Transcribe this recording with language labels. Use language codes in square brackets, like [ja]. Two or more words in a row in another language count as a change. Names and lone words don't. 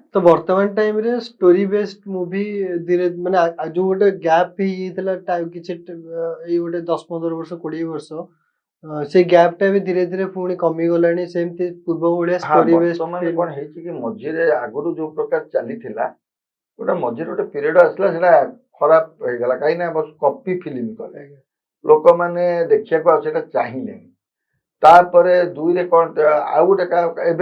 [or] ତ ବର୍ତ୍ତମାନ ଟାଇମ ରେ [en] story based movie [or] ଧୀରେ ମାନେ ଯୋ ଗୋଟେ ଗ୍ୟାପ ହେଇଯାଇଥିଲା କିଛି ଏଇ ଗୋଟେ 10-15 ବର୍ଷ 20 ବର୍ଷ ସେ ଗ୍ୟାପ୍ ଟା ବି ଧୀରେ ଧୀରେ ପୁଣି କମିଗଲାଣି ସେମିତି ପୂର୍ବ ଭଳିଆ [en] story based [or] ବର୍ତ୍ତମାନ କଣ ହେଇଛି କି ମଝିରେ ଆଗରୁ ଯୋଉ ପ୍ରକାର ଚାଲିଥିଲା ଗୋଟେ ମଝିରେ ଗୋଟେ ପିରିୟଡ ଆସିଲା ସେଟା ଖରାପ ହେଇଗଲା କାହିଁକି ନା ବସ୍ [en] copy film [or] କଲେ ଲୋକମାନେ ଦେଖିବାକୁ ଆଉ ସେଟା ଚାହିଁଲେନି ତାପରେ ଦୁଇରେ କଣ ଆଉ ଗୋଟେ ଏବେ